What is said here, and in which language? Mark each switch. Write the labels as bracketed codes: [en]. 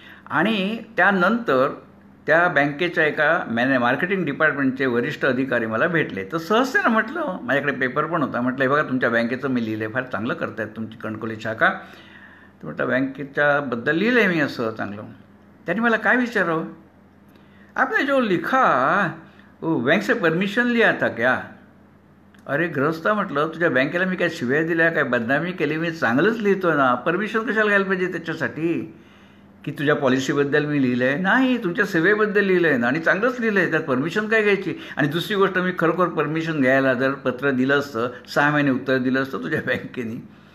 [mr] आणि त्यानंतर त्या बँकेच्या एका मार्केटिंग डिपार्टमेंटचे वरिष्ठ अधिकारी मला भेटले. तर सहज त्यांना म्हटलं, माझ्याकडे पेपर पण होता, म्हटलं हे बघा तुमच्या बँकेचं मी लिहिलं आहे, फार चांगलं करतायत तुमची कणकवली शाखा. तर म्हटलं बँकेच्याबद्दल लिहिलं आहे मी असं चांगलं. त्यांनी मला काय विचारावं, [hi] आपने जो लिखा ओ बैंक से परमिशन लिया था क्या? [mr] अरे ग्रहस्था म्हटलं, तुझ्या बँकेला मी काय शिव्या दिल्या, काय बदनामी केली? मी चांगलंच लिहितोय ना, परमिशन कशाला घ्यायला पाहिजे त्याच्यासाठी? की तुझ्या पॉलिसीबद्दल मी लिहिलं आहे? नाही, तुमच्या सेवेबद्दल लिहिलं आहे ना, आणि चांगलंच लिहिलं आहे, त्यात परमिशन काय घ्यायची? आणि दुसरी गोष्ट, मी खरोखर परमिशन घ्यायला जर पत्र दिलं असतं, 6 महिने उत्तर दिलं असतं तुझ्या बँकेने.